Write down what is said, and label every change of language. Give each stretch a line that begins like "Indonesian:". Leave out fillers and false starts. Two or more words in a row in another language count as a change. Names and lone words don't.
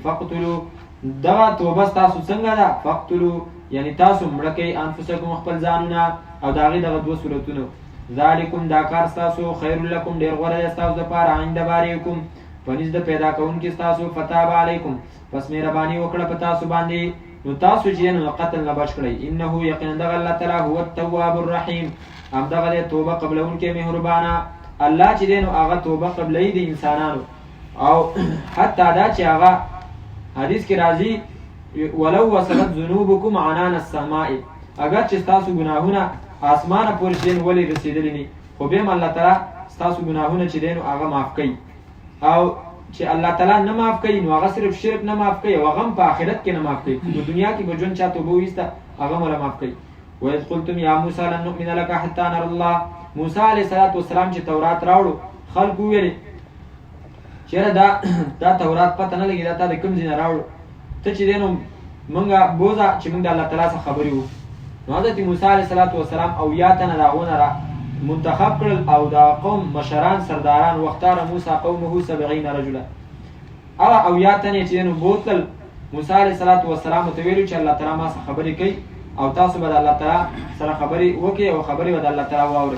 Pashto: فقتلو دغه توبه ستاسو څنګه ده؟ فقتلو یعنی تاسو مړه کوئ انفسکم خپل ځانونه او د هغې دغه 2 صورتونه. ذالکم دا کار ستاسو
Arabic: خیر لکم
Pashto: ډېر غوره دی ستاسو دپاره
Arabic: عند باریکم
Pashto: په نزد د پیدا کوونکي ستاسو.
Arabic: فتاب علیکم
Pashto: پس مهرباني وکړه په تاسو باندې، نو تاسو چې نو قتل نه بچ کړئ. انه یقینا دغه الله تعالی
Arabic: هو التواب الرحیم،
Pashto: همدغه دی توبه قبلونکی مهربانه. الله چې دی نو هغه توبه قبلوي د انسانانو، او حتی دا چې هغه حدیث کې راځي
Arabic: ولو وصلت ذنوبکم عنان السماء،
Pashto: اگر چې ستاسو ګناهونه اسمانه پورې چې دی ولې رسېدلي نه، خو بیا هم الله تعالی ستاسو ګناهونه چې دی نو هغه معاف کوي. او چې الله تعالی نه معاف کوي نو هغه صرف شرک نه معاف کوي او هغه هم په آخرت کې نه معاف کوي، په دنیا کې به ژوند چا توبه وایسته هغه هم معاف کوي.
Arabic: وإذ قلتم یا موسی لن نؤمن لك حتى نرى الله،
Pashto: موسی علیه السلام چې تورات راوړو خلکو ویلې چېرې دا تورات پته نه لګي دا تا د کوم ځای نه راوړو، ته چې دی نو مونږه بوځه چې مونږ د الله تعالی څخه خبرې وکړو. نو حضرت موسی علیه السلام او یا تنه د هغونه را منتخب کړل او د قوم مشران سرداران
Arabic: واختار موسی قومه 70 رجلا،
Pashto: هغه او یا تنې چې نو بوتل موسی علیه السلام ته ویلو چې الله تعالی ما سره خبرې کوي او تاسو به د الله تعالی سره خبرې وکړئ او خبرې به د الله تعالی واورئ.